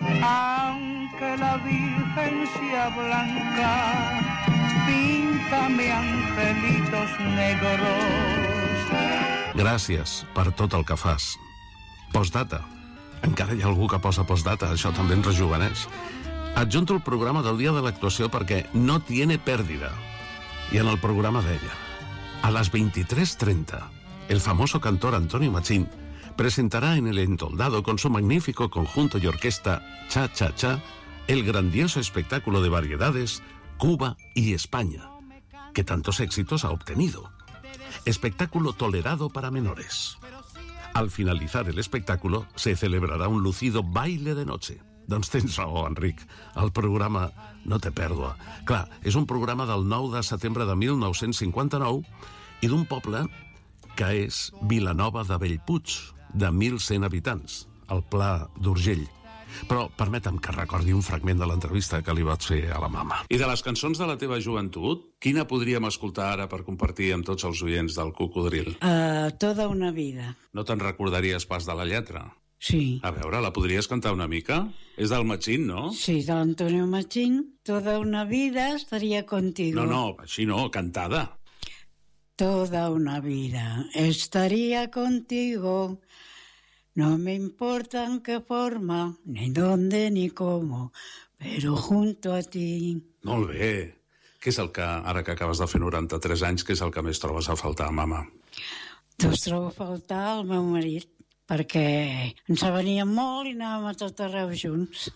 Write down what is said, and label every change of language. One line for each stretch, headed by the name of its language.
Spanish: Aunque la Virgen sea blanca, píntame angelitos negros.
Catalan: Gràcies per tot el que fas. Postdata. Encara hi ha algú que posa postdata, això també ens rejuveneix. Adjunto el programa del dia de l'actuació perquè
Spanish: no tiene
Catalan: pèrdida. I en el programa deia: a les 23:30,
Spanish: el famoso cantor Antonio Machín
Catalan: presentarà
Spanish: en el Entoldado con su magnífico conjunto y orquesta Cha Cha Cha el grandioso espectáculo de variedades Cuba y España, que tantos éxitos ha obtenido. Espectáculo tolerado para menores. Al finalizar el espectáculo se celebrará un lucido baile de noche.
Catalan: Doncs tens raó, Enric, el programa no té pèrdua. Clar, és un programa del 9 de setembre de 1959 i d'un poble que és Vilanova de Bellpuig, de 1.100 habitants, al Pla d'Urgell. Però permetem que recordi un fragment de l'entrevista que li vaig fer a la mama. I de les cançons de la teva joventut, quina podríem escoltar ara per compartir amb tots els oients del Cocodril?
Spanish: Toda una vida.
Catalan: No te'n recordaries pas de la lletra? Sí. A veure, la podries cantar una mica? És del Machín, no? Sí, de l'Antonio Machín.
Spanish: Toda una vida estaria contigo.
Catalan: No, no, així no, cantada.
Spanish: Toda una vida estaría contigo, no me importa en qué forma, ni dónde ni cómo, pero junto a ti.
Catalan: Molt bé. Què és el que, ara que acabes de fer 93 anys, què és el que més trobes a faltar, mama? Doncs trobo a faltar el meu marit, perquè ens venia molt i anàvem a tot arreu junts.